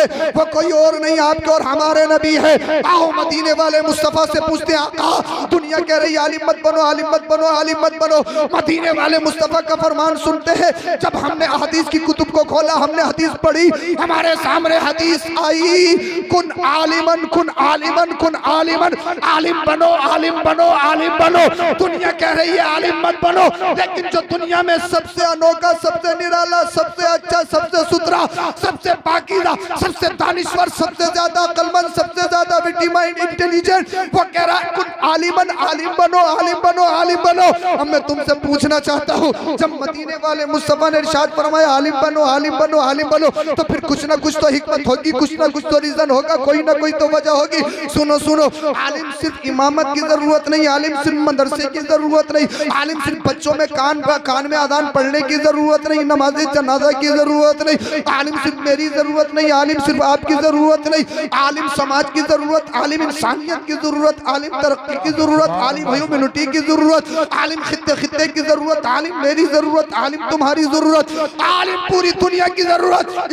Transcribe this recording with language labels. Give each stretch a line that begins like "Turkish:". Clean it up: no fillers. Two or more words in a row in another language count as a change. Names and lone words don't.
Hindi: वो कोई और नहीं, आपके और हमारे नबी है। आओ मदीने वाले मुस्तफा से पूछते हैं, आका दुनिया कह रही आलिम मत बनो, आलिम मत बनो, आलिम मत बनो। मदीने वाले मुस्तफा का फरमान सुनते हैं। जब हमने हदीस की कुतुब को खोला, हमने हदीस पढ़ी, हमारे सामने हदीस आई,
Arabic: كن عالمًا، كن عالمًا، كن عالمًا,
Hindi: आलिम बनो, आलिम बनो, आलिम बनो। दुनिया कह रही है आलिम मत बनो, लेकिन जो दुनिया में सबसे अनोखा, सबसे निराला, सबसे अच्छा, सबसे सुथरा, सबसे पाकीज़ा, सबसे दानिश्वर, सबसे ज्यादा अक्लमंद, सबसे ज्यादा
English: witty mind, intelligent,
Hindi: वो कह रहा है
Arabic: كن عالمًا,
Hindi: आलिम बनो, आलिम बनो, आलिम बनो। अब मैं तुमसे पूछना चाहता हूँ, जब मदीने वाले मुस्तफा ने इरशाद फरमाया आलिम बनो, आलिम बनो, आलिम बनो, तो फिर कुछ ना कुछ तो हिकमत होगी, कुछ ना कुछ तो रीजन होगा, कोई ना कोई तो वजह होगी। सुनो सुनो, आलिम सिर्फ इमामत की जरूरत नहीं, आलिम सिर्फ मदरसे की जरूरत नहीं, आलिम सिर्फ बच्चों में कान में अजान पढ़ने की जरूरत नहीं, नमाज़े जनाजा की जरूरत नहीं, आलिम सिर्फ मेरी जरूरत नहीं, आलिम सिर्फ आपकी जरूरत नहीं, आलिम समाज की जरूरत, आलिम इंसानियत की जरूरत, आलिम तरक्की की जरूरत, आलिम ह्यूमैनिटी की जरूरत, आलिम खित्ते खित्ते की जरूरत, आलिम मेरी जरूरत, आलिम तुम्हारी जरूरत, आलिम पूरी दुनिया की जरूरत।